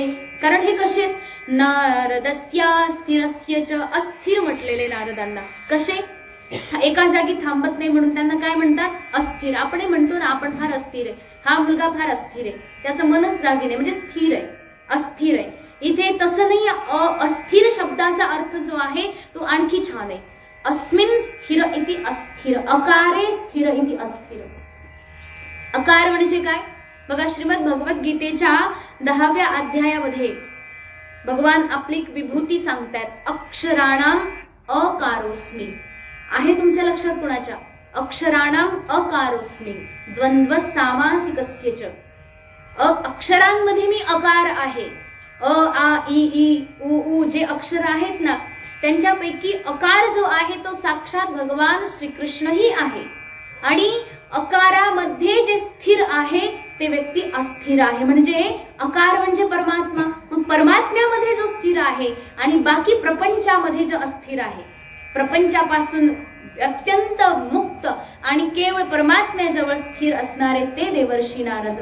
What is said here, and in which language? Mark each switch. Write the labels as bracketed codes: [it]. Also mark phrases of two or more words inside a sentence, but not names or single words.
[mr] कारण हे कसे [sa] नारदस्या स्थिरस्य च अस्थिर [mr] म्हटलेले नारदांना. कसे? एका जागी थांबत नाही म्हणून त्यांना काय म्हणतात? अस्थिर. आपण म्हणतो ना आपण फार अस्थिर आहे, हा मुलगा फार अस्थिर आहे, त्याचं मनच जागी नाही म्हणजे स्थिर आहे, अस्थिर आहे. इथे तसं नाही. अस्थिर शब्दाचा अर्थ जो आहे तो आणखी छान आहे. [sa] अस्मिन स्थिर इति अस्थिर, अकारे स्थिर इति अस्थिर. [mr] अकार म्हणजे काय? बघा श्रीमद भगवद्गीतेच्या 10व्या अध्यायामध्ये भगवान आपली विभूती सांगतात. [sa] अक्षराणाम अकारोस्मी. [mr] आहे तुमच्या लक्षात कोणाच्या? [sa] अक्षराणाम अकारोस्मी द्वंद्व सामासिकस्य च. [mr] अक्षरांमध्ये मी अकार आहे. अ आ इ ई उ ऊ जे अक्षर आहेत ना त्यांच्यापैकी अकार जो आहे तो साक्षात भगवान श्रीकृष्णही आहे. आणि अकारामध्ये जे स्थिर आहे ते व्यक्ती अस्थिर आहे. म्हणजे अकार म्हणजे परमात्मा. मग परमात्म्यामध्ये जो स्थिर आहे आणि बाकी प्रपंचामध्ये जो अस्थिर आहे, प्रपंचापासून अत्यंत मुक्त आणि केवळ परमात्म्याजवळ स्थिर असणारे ते देवर्षी नारद.